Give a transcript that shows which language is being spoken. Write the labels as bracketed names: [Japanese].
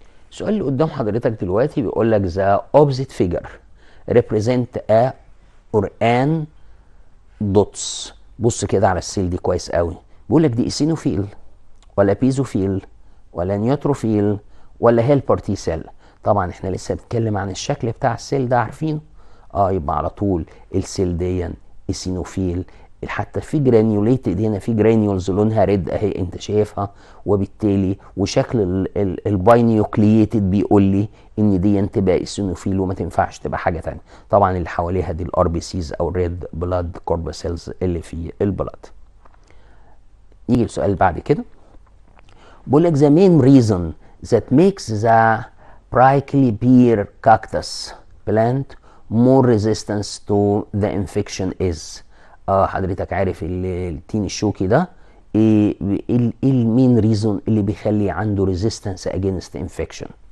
[Arabic] السؤال اللي قدام حضرتك دلوقتي بيقول لك [English] the opposite figure represent a or an dots. [Arabic] بص كده على السيل دي كويس قوي. بيقول لك دي ايسينوفيل ولا بيزوفيل ولا نيوتروفيل ولا هيلبر تي سيل. طبعا احنا لسه بنتكلم عن الشكل بتاع السيل ده عارفينه. يبقى على طول السيل دي ايسينوفيل. حتى في جرانيوليتد هنا، في جرانيولز لونها ريد اهي انت شايفها، وبالتالي وشكل الباينيوكلييتد بيقول لي ان دي تبقى ايسينوفيل وما تنفعش تبقى حاجه ثانيه. طبعا اللي حواليها دي الار بي سيز او الريد بلاد كورباسيلز اللي في البلاد. نيجي للسؤال اللي بعد كده. بقول لك [English] the main reason that makes the prickly pear cactus plant more resistance to the infection is. [Arabic] حضرتك عارف التين الشوكي ده ايه المين ريزون اللي بيخلي عنده [English] resistance against infection.